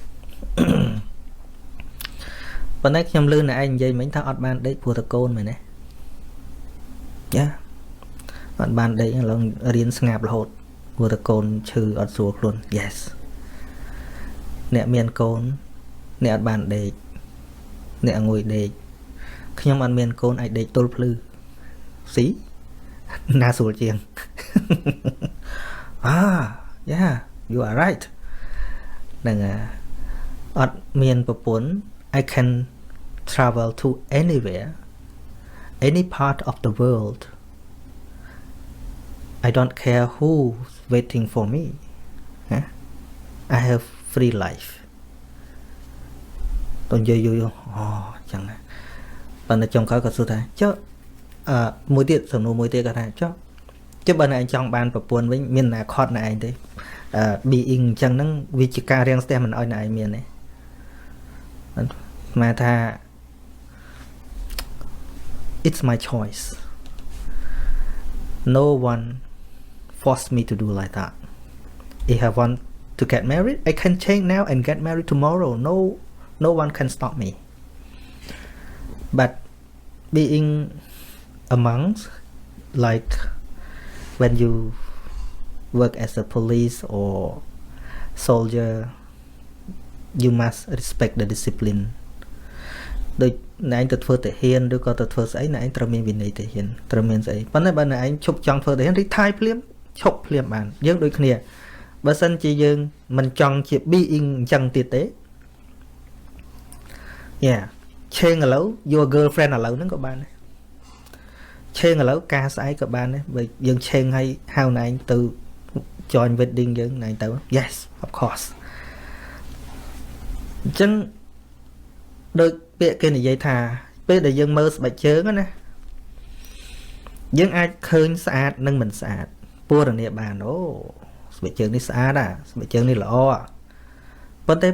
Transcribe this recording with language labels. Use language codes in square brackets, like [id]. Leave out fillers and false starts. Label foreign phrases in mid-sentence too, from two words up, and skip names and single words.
[km] ប៉ុន្តែខ្ញុំលឺណែឯងនិយាយមិញថាអត់បានដេកព្រោះតកូនមែនទេយ៉ាអត់បានដេកឥឡូវរៀនស្ងាប់រហូតព្រោះតកូនឈឺអត់ស្រួលខ្លួន yes អ្នកមានកូនអ្នកអត់បានដេកអ្នកអង្គុយដេកខ្ញុំអត់មានកូនអាចដេកទល់ភ្លឺស៊ីណាស្រួលជាង [en] yeah you are right [km] ហ្នឹងអត់មានប្រពន្ធ [en] I can travel to anywhere any part of the world I don't care who's waiting for me I have free life [km] តើនិយាយយូរចឹងណាប៉ុន្តែចុងក្រោយក៏សួរថាចុះមួយទៀតសំណួរមួយទៀតគាត់ថាចុះបើណែឯងចង់បានប្រពន្ធវិញមានអនាគតណែឯងទេbeing អញ្ចឹងហ្នឹងវាជាការរាំងស្ទះមិនឲ្យណែឯងមានទេ មកថា [en] it's my choice no one forced me to do like that if I want to get married I can change now and get married tomorrow no one can stop me but being amongst like when you work as a police or soldier you must respect the discipline [km] ដូចណែឯងទៅធ្វើទាហានឬក៏ទៅធ្វើស្អីណែឯងត្រូវមានវិន័យទាហានត្រូវមានស្អីប៉ុន្តែបើណែឯងឈប់ចង់ធ្វើទាហានរីថៃភ្លាមឈប់ភ្លាមបានយើងដូចគ្នាបើសិនជាយើងមិនចង់ជា being អញ្ចឹងទៀតទេ [en] yeah change [km] ឥឡូវ [en] your girlfriend [km] ឥឡូវហ្នឹងក៏បានដែរ change ឥឡូវការស្អែកក៏បានដែរបើយើង change ឲ្យហៅណែឯងទៅ [en] join wedding [km] យើងណែឯងទៅ [en] yes of course [km] អញ្ចឹងដូចពាក្យគេនិយាយ ថាពេលដែលយើងមើលស្បែកជើងណាយើងអាចឃើញស្អាតនិងមិនស្អាតពណ៌នាបានអូស្បែកជើងនេះស្អាតស្បែកជើងនេះល្អប៉ុន្តែ